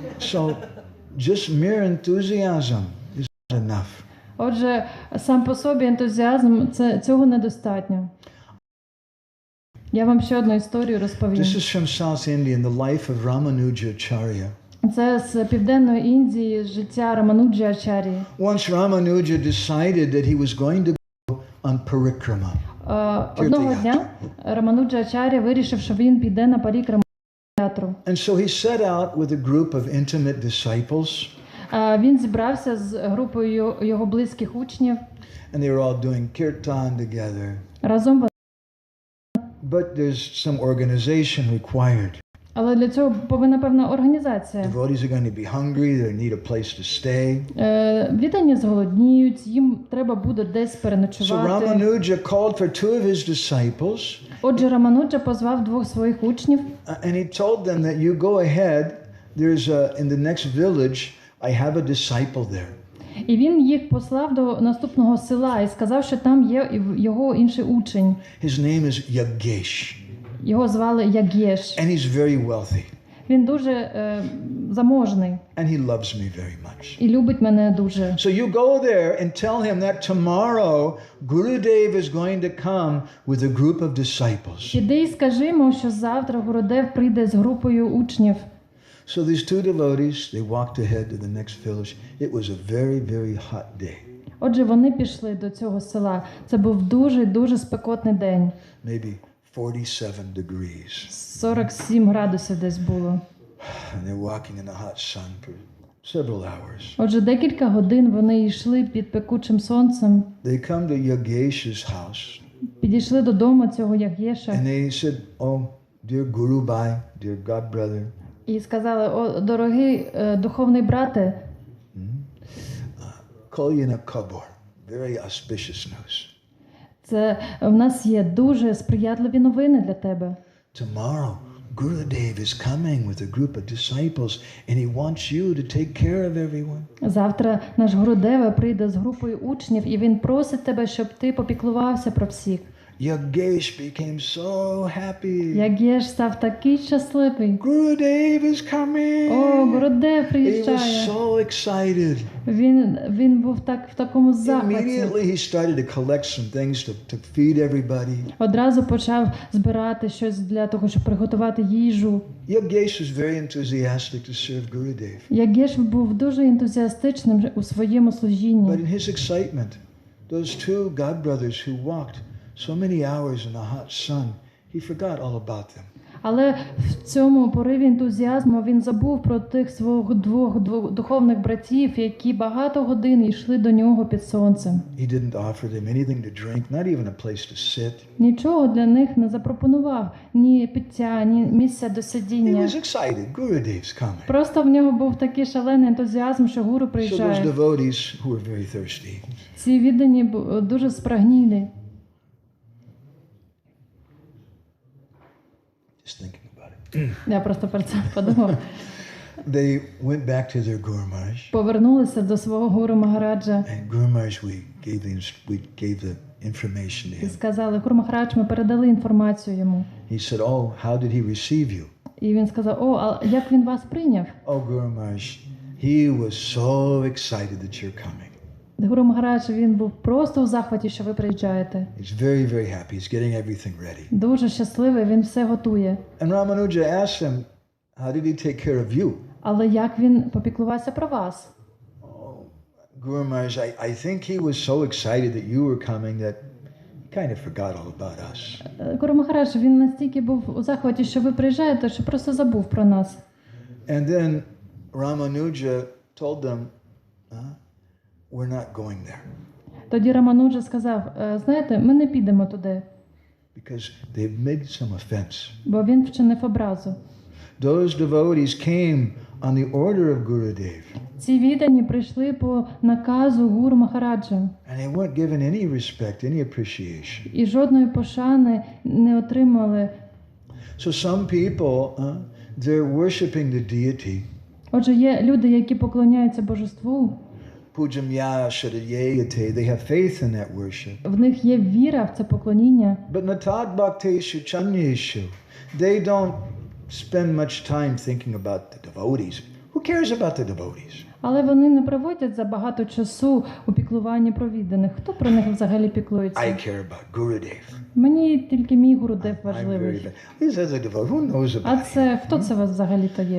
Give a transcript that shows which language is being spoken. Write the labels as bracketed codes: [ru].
[en] So just mere enthusiasm is not enough. [uk] Отже, сам по собі ентузіазм цього недостатньо. Я вам ще одну історію розповім. [en] This is from South India in the life of Ramanujacharya. [uk] Це з Південної Індії, з життя Рамануджі Ачар'ї. [en] Once Ramanuja decided that he was going to go on parikrama. [uk] Одного дня Рамануджі Ачар'я вирішив, що він піде на парікраму ятру. [en] And so he set out with a group of intimate disciples. [uk] Він зібрався з групою його близьких учнів. [en] And they were all doing kirtan together. [uk] Разом. [en] But there's some organization required. [uk] Але для цього повинна певна організація. [en] Devotees are going to be hungry, they need a place to stay. [uk] Віддані зголодніють, їм треба буде десь [en] So [uk] переночувати. [en] Ramanuja called for two of his disciples. [uk] Отже, Рамануджа позвав двох своїх учнів. [en] And he told them that you go ahead, there's in the next village, I have a disciple there. [uk] І він їх послав до наступного села і сказав, що там є його інший учень. [en] His name is Yagesh. [uk] Його звали Ягєш. [en] And he's very wealthy. [uk] Він дуже заможний. [en] And he loves me very much. [uk] І любить мене дуже. [en] So you go there and tell him that tomorrow Gurudev is going to come with a group of disciples. [uk] Іди і скажи йому, що завтра Гурудев прийде з групою учнів. [en] So these two devotees, they walked ahead to the next village. It was a very, very hot day. [uk] Отже, вони пішли до цього села. Це був дуже спекотний день. [en] Maybe 47 degrees. [uk] 47 градусів десь було. [en] And they're walking in the hot sun for several hours. [uk] Отже, декілька годин вони йшли під пекучим сонцем. [en] They come to Yagesha's house. [uk] Підійшли додому цього Ягєша. [en] And they said, "Oh, dear Guru Bhai, dear God brother." [uk] І сказали: "О, дорогий духовний брате, [bn] Kolyana Kabor. [en] Very auspicious news. [uk] це в нас є дуже сприятливі новини для тебе. [en] Tomorrow, Gurudev is coming with a group of disciples and he wants you to take care of everyone." [uk] Завтра наш Гурудева прийде з групою учнів, і він просить тебе, щоб ти попіклувався про всіх. [en] Yagesh became so happy. [uk] Ягєш став такий щасливий. [en] Gurudev is coming. [uk] О, Гурудев [en] He [uk] приїжджає. [en] was so excited. [uk] Він був так в такому захваті. [en] Immediately he started to collect some things to feed everybody. [uk] Одразу почав збирати щось для того, щоб приготувати їжу. [en] Yagesh was very enthusiastic to serve Gurudev. [uk] Ягєш був дуже ентузіастичним у своєму служінні. [en] But in his excitement, those two god brothers who walked so many hours in the hot sun, he forgot all about them. [uk] Але в цьому пориві ентузіазму він забув про тих своїх двох духовних братів, які багато годин йшли до нього під сонцем. [en] He didn't offer them anything to drink, not even a place to sit. [uk] Нічого для них не запропонував, ні пиття, ні місця до [en] He [uk] сидіння. [en] was excited. Gurudev's coming. [uk] Просто в нього був такий шалений ентузіазм, що гуру [en] So those [uk] приїжджає. [en] devotees who were very thirsty, [uk] Ці віддані дуже спрагнілі. [en] just thinking about it. [uk] Я просто про це подумав. [en] They went back to their Guru Maharaj, [uk] Повернулися до свого гуру Магараджа [en] and Guru Maharaj, we gave the information to [uk] і [en] him. [uk] сказали: "Гуру Махарадж, ми передали інформацію йому." [en] He said, "Oh, how did he receive you?" [uk] І він сказав: "О, а як він вас прийняв?" [en] "Oh, Guru Maharaj, he was so excited that you're coming. [uk] Гуру Махарадж, він був просто у захваті, що ви приїжджаєте. [en] He's very, very happy. He's getting everything ready." [uk] Дуже щасливий, він все готує. [en] And Ramanuja asked him, "How did he take care of you?" [uk] Але як він попіклувався про вас? [en] Guru Maharaj, I think he was so excited that you were coming that he kind of forgot all about us. [uk] Гуру Махарадж, він настільки був у захваті, що ви приїжджаєте, що просто забув про нас. [en] And then Ramanuja told them, we're not going there. [uk] Тоді Рамануджа сказав: "Знаєте, ми не підемо туди, [en] Because they've made some offense. [uk] бо він вчинив образу." [en] Those devotees came on the order of Gurudev. [uk] Ці віддані прийшли по наказу Гуру Махараджа. [en] And they weren't given any respect, any appreciation. [uk] І жодної пошани не отримали. [en] So some people, they're worshiping the deity. [uk] Отже, є люди, які поклоняються божеству. [sa] Pujamya Shadayate, [en] they have faith in that worship. [uk] В них є віра в це поклоніння. [en] But [sa] Natad Bhakteshu Chanyeshu, [en] they don't spend much time thinking about the devotees. Who cares about the devotees? [uk] Але вони не проводять забагато часу у піклуванні про відданих. Хто про них взагалі піклується? [en] I care about Gurudev. [uk] Мені тільки мій Гурудев [en] I'm very [uk] важливий. [en] bad. This is a devotee. Who knows [uk] А [en] about him? [uk] це хто це вас взагалі-то є?